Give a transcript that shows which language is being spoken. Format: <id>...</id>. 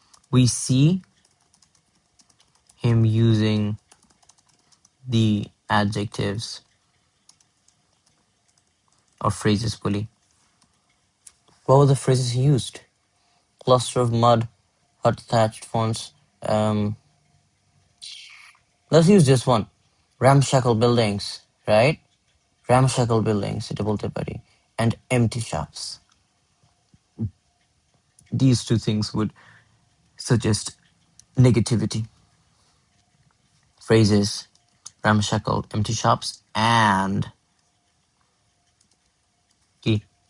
<en>We see him using the adjectives or phrases fully. What were the phrases he used? Cluster of mud, hut thatched fonts. Let's use just one. Ramshackle buildings, right? Ramshackle buildings,</en> <bn>এটা বলতে পারি.</bn> <en>And empty shops. These two things would suggest negativity. Phrases, ramshackle, empty shops, and</en> <bn>কি?</bn>